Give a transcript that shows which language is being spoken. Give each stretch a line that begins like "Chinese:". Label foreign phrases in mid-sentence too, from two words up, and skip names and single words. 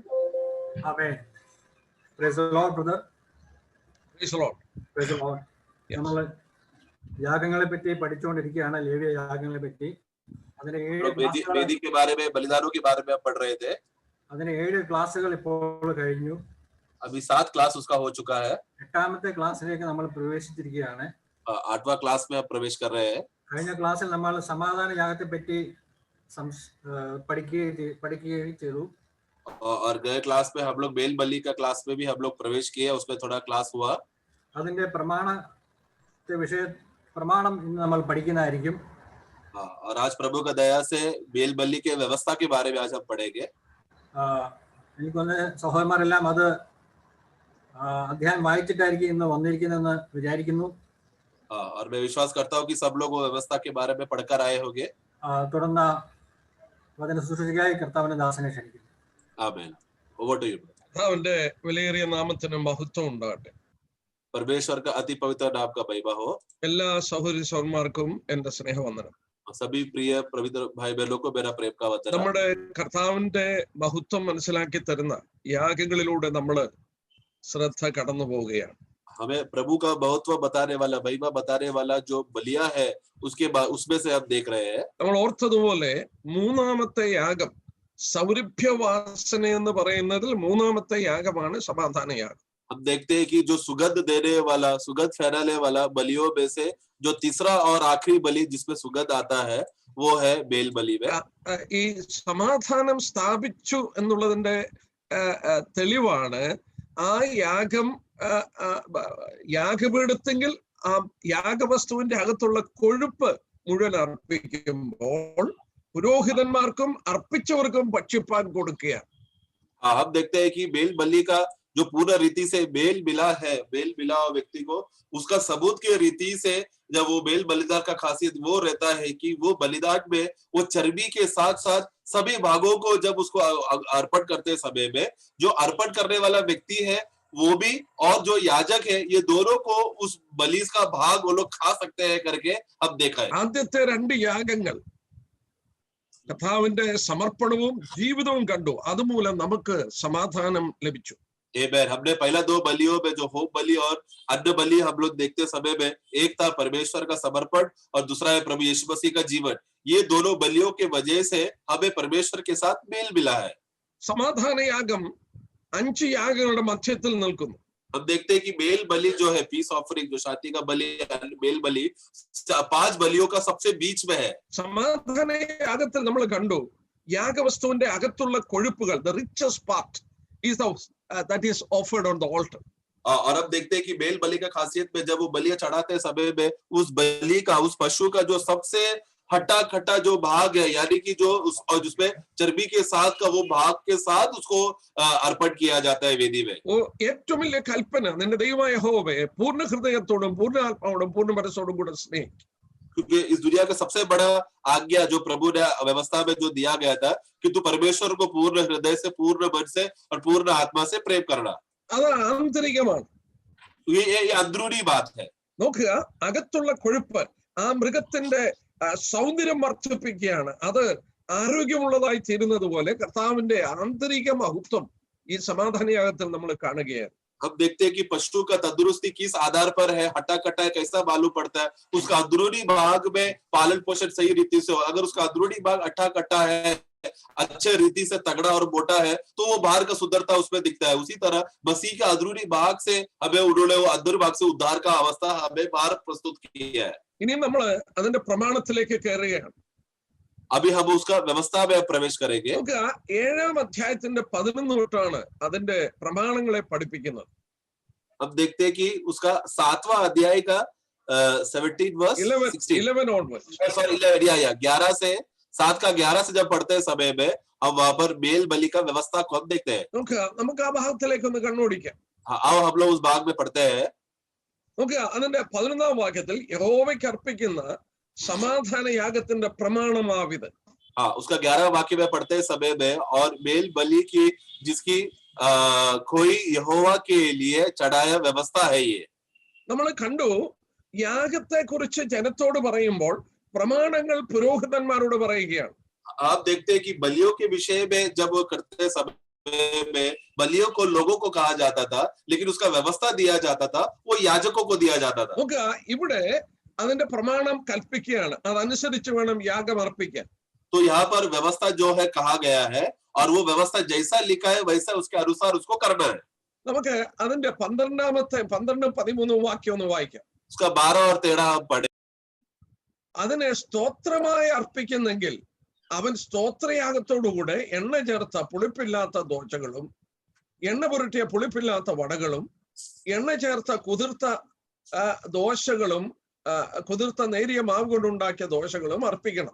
Malayalam: ആമേൻ.
English: Praise the Lord brother. Praise the Lord. Praise the Lord.
Malayalam: നമ്മൾ യാഗങ്ങളെ പറ്റി പഠിച്ചുകൊണ്ടിരിക്കുകയാണ്, ലേവ്യ യാഗങ്ങളെ പറ്റി. അതിന് 7 ക്ലാസ്സുകൾ ഇപ്പോൾ കഴിഞ്ഞു.
Hindi: अभी 7 क्लास उसका हो चुका है.
Malayalam: 8ാമത്തെ ക്ലാസ്സിലേക്ക് നമ്മൾ പ്രവേശിച്ചിരിക്കുകയാണ്.
Hindi: 8वां क्लास में आप प्रवेश कर रहे हैं.
Malayalam: കഴിഞ്ഞ ക്ലാസ്സിൽ നമ്മൾ സമാധാന യാഗത്തെ പറ്റി പഠിക്കുകയും ചെയ്തു.
Hindi: और गए क्लास में हम लोग बेल बलि का क्लास में भी हम लोग प्रवेश किए, उसमें थोड़ा क्लास हुआ.
Malayalam: അതിന്റെ പ്രമാണം ഇന്ന് നമ്മൾ പഠിക്കുന്നതായിരിക്കും.
Hindi: और आज प्रभु का दया से बेल बलि के व्यवस्था के बारे में आज हम पढ़ेंगे.
Malayalam: എനിക്കൊന്ന് സഹോദരന്മാരെല്ലാം അത് അധ്യായം വായിച്ചിട്ടായിരിക്കും ഇന്ന് വന്നിരിക്കുന്നതെന്ന് വിചാരിക്കുന്നു.
Hindi: और मैं विश्वास करता हूँ कि सब लोग वो व्यवस्था के बारे में पढ़कर आए होंगे.
Malayalam: തുടർന്ന് വചന ശുശ്രൂഷയ്ക്കായി കർത്താവിന്റെ ദാസനെ ക്ഷണിക്കുന്നു.
English: Amen. Over to you.
Malayalam: കർത്താവിന്റെ വിലയേറിയ നാമത്തിന് മഹത്വം ഉണ്ടാകട്ടെ.
Hindi: परमेश्वर का अति पवित्र नाम का महिमा हो.
Malayalam: എല്ലാ സഹോദരി സഹോദരന്മാർക്കും എന്റെ സ്നേഹവന്ദനം.
Hindi: सभी प्रिय पवित्र भाई बहनों को मेरा प्रेम का वंदन.
Malayalam: നമ്മുടെ കർത്താവിന്റെ മഹത്വം മനസ്സിലാക്കി തരുന്ന യാഗങ്ങളിലൂടെ നമ്മൾ ശ്രദ്ധ കടന്നു പോവുകയാണ്.
Hindi: हमें प्रभु का महत्व बताने वाला, महिमा बताने वाला जो बलिया है उसमें से हम देख रहे हैं.
Malayalam: നമ്മൾ ഓർത്തതുപോലെ മൂന്നാമത്തെ യാഗം സൗരഭ്യവാസന എന്ന് പറയുന്നതിൽ മൂന്നാമത്തെ യാഗമാണ് സമാധാന യാഗം.
Hindi: हम देखते हैं कि जो सुगंध देने वाला, सुगंध फैलाने वाला बलियों में से जो तीसरा और आखिरी बलि जिसमें सुगंध आता है वो है बेल बलि में.
Malayalam: ഈ സമാധാനം സ്ഥാപിച്ചു എന്നുള്ളതിന്റെ തെളിവാണ് ആ യാഗം യാഗപീഠത്തെങ്കിൽ ആ യാഗവസ്തുവിന്റെ അകത്തുള്ള കൊഴുപ്പ് മുഴുവൻ അർപ്പിക്കുമ്പോൾ പുരോഹിതന്മാർക്കും അർപ്പിച്ചവർക്കും ഭക്ഷിപ്പാൻ കൊടുക്കുകയാണ്.
Hindi: हम देखते हैं कि बेल बलि का जो पूर्ण रीति से बेल मिला है, बेल मिला व्यक्ति को उसका सबूत के रीति से जब वो बेल बलिदान का खासियत वो रहता है कि वो बलिदान में वो चर्बी के साथ साथ सभी भागों को जब उसको अर्पण करते समय में जो अर्पण करने वाला व्यक्ति है वो भी और जो याजक है ये दोनों को उस बलि का भाग वो लोग खा सकते हैं करके अब देखा है.
Malayalam: ആദ്യത്തെ 2 യാഗങ്ങൾ കർത്താവിന്റെ സമർപ്പണവും ജീവിതവും കണ്ടു. അതുമൂലം നമുക്ക് സമാധാനം ലഭിച്ചു. Amen.
Hindi: हमने पहला 2 बलियों में जो होम बलि और अन्न बलि हम लोग देखते समय में एक था परमेश्वर का समर्पण और दूसरा है प्रभु यीशु मसीह का जीवन. ये दोनों बलियों के वजह से हमें परमेश्वर के साथ मेल मिला है.
Malayalam: സമാധാന യാഗം 5 യാഗങ്ങളുടെ മധ്യത്തിൽ നിൽക്കുന്നു.
Hindi: हम देखते हैं कि बेल बलि जो है
English: peace offering,
Hindi: जो शांति का बलि, बेल बलि 5 बलियों का सबसे बीच में है.
Malayalam: സമാധാന യാഗത്തിൽ നമ്മൾ കണ്ടു യാഗവസ്തുവിന്റെ അകത്തുള്ള കൊഴുപ്പുകൾ,
English: the richest part is that is offered on the altar.
Hindi: और अब देखते हैं कि बेल बलि का खासियत में जब वो बलियां चढ़ाते समय में उस बलि का, उस पशु का जो सबसे हट्टा खट्टा जो भाग है, यानी कि जो और जिसमें चर्बी के साथ का वो भाग के साथ उसको अर्पण किया जाता है वेदी में.
Malayalam: ഓ ഏറ്റവും വലിയ കൽപ്പന നിന്റെ ദൈവമായ യഹോവയെ പൂർണ്ണ ഹൃദയത്തോടും പൂർണ്ണ ആത്മാവോടും പൂർണ്ണ മനസ്സോടും കൂടെ സ്നേഹിക്കുക.
Hindi: क्योंकि इस दुनिया का सबसे बड़ा आज्ञा जो प्रभु ने व्यवस्था में जो दिया गया था कि तू परमेश्वर को पूर्ण हृदय से, पूर्ण मन से और पूर्ण आत्मा से प्रेम करना.
Malayalam: അത് ആന്തരികമാണ്.
Hindi: ये अंदरूनी बात है.
Malayalam: നോക്കുക, അകത്തുള്ള കൊഴുപ്പ് ആ മൃഗത്തിന്റെ സൗന്ദര്യം വർദ്ധിപ്പിക്കുകയാണ്. അത് ആരോഗ്യമുള്ളതായി തീരുന്നത് പോലെ കർത്താവിന്റെ ആന്തരിക മഹത്വം ഈ സമാധാന യാഗത്തിൽ നമ്മൾ കാണുകയാണ്.
Hindi: हम देखते हैं कि पशु का तंदुरुस्ती किस आधार पर है, हटा कटा कैसा मालूम पड़ता है, उसका अंदरूनी भाग में पालन पोषण सही रीति से हो। अगर उसका अंदरूनी भाग अट्ठा कट्टा है, अच्छे रीति से तगड़ा और मोटा है, तो वो बाहर का सुंदरता उसमें दिखता है। उसी तरह मसीह का अंदरूनी भाग से हमें उन्होंने वो अंदर भाग से उद्धार का अवस्था हमें बाहर प्रस्तुत किया है।
Malayalam: ഇനിയും നമ്മൾ അതിന്റെ പ്രമാണത്തിലേക്ക് കയറുകയാണ്.
Hindi: अभी हम उसका व्यवस्था में प्रवेश करेंगे।
Malayalam: നമുക്ക് 7-ാം അധ്യായത്തിന്റെ 11 തൊട്ടാണ് അതിന്റെ പ്രമാണങ്ങളെ പഠിപ്പിക്കുന്നത്.
Hindi: अब देखते हैं कि उसका 7वां अध्याय का 17 वर्स 11 onwards. सॉरी 11 से 7 का 11 से जब पढ़ते हैं समय में हम वहां पर मेल बलि का व्यवस्था को हम देखते हैं।
Malayalam: നമുക്ക് ആ ഭാഗത്തിലേക്ക് ഒന്ന് കണ്ണോടിക്കാം.
Hindi: आओ हम लोग उस भाग में पढ़ते हैं।
Malayalam: നമുക്ക് അതിന്റെ 11-ാം വാക്യത്തിൽ യഹോവയ്ക്ക് അർപ്പിക്കുന്ന സമാധാന യാഗത്തിന്റെ പ്രമാണമാവിത്.
Hindi: हाँ, उसका 11वां वाक्य में पढ़ते हैं समय में, और मेल बलि की जिसकी कोई यहोवा के लिए चढ़ाया व्यवस्था है ये।
Malayalam: നമ്മൾ കണ്ടു യാഗത്തെ കുറിച്ച് ജനത്തോട് പറയുമ്പോൾ പ്രമാണങ്ങൾ പുരോഹിതന്മാരോട് പറയുകയാണ്.
Hindi: आप देखते हैं कि बलियों के विषय में जब वो करते समय में बलियों को लोगों को कहा जाता था, लेकिन उसका व्यवस्था दिया जाता था वो याजकों को दिया जाता था।
Malayalam: നമുക്ക് ഇവിടെ അതിന്റെ പ്രമാണം കൽപ്പിക്കുകയാണ്, അതനുസരിച്ച് വേണം യാഗം അർപ്പിക്കാൻ.
Hindi: तो यहाँ पर व्यवस्था जो है कहा गया है, और वो व्यवस्था जैसा लिखा है वैसा उसके अनुसार उसको करना है।
Malayalam: നമുക്ക് അതിന്റെ 12-13 വാക്യം ഒന്ന് വായിക്കാം.
Hindi: उसका 12 और 13 हम पढ़े।
Malayalam: അതിനെ സ്തോത്രമായി അർപ്പിക്കുന്നെങ്കിൽ അവൻ സ്തോത്രയാഗത്തോടുകൂടെ എണ്ണ ചേർത്ത പുളിപ്പില്ലാത്ത ദോശകളും എണ്ണ പുരട്ടിയ പുളിപ്പില്ലാത്ത വടകളും എണ്ണ ചേർത്ത കുതിർത്ത ദോശകളും കുതിർത്ത നേരിയ മാവ് കൊണ്ടുണ്ടാക്കിയ ദോശകളും അർപ്പിക്കണം.